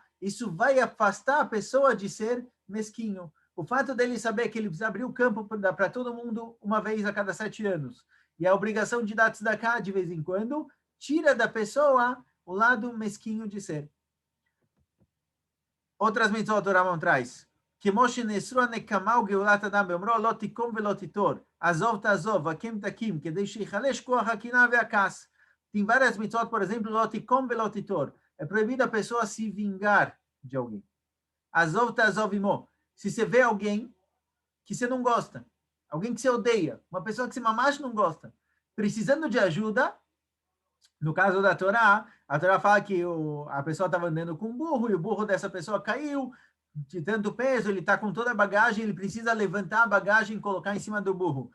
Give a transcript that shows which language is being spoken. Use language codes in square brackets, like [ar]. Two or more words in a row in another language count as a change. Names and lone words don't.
[pt] Isso vai afastar a pessoa de ser mesquinho. O fato dele saber que ele precisa abrir o campo para todo mundo uma vez a cada 7 anos, e a obrigação de dar tzedakah de vez em quando, tira da pessoa o lado mesquinho de ser. Outras mitzvot o Rambam traz. [he] כמו שנאסרו הנקמה וגאולת אדם באומרו לא תיקום ולא תיטור, עזוב תעזוב, וקים תקים, כדי שיחלש כוח הקנאה והכעס. [pt] Tem várias mitzvot, por exemplo, [he] לא תיקום ולא תיטור. [pt] É proibido a pessoa se vingar de alguém. [he] עזוב תעזוב עמו. [pt] Se você vê alguém que você não gosta, alguém que você odeia, uma pessoa que você mamache não gosta, precisando de ajuda, no caso da Torá, a Torá fala que a pessoa estava andando com um burro e o burro dessa pessoa caiu, de tanto peso, ele está com toda a bagagem, ele precisa levantar a bagagem e colocar em cima do burro.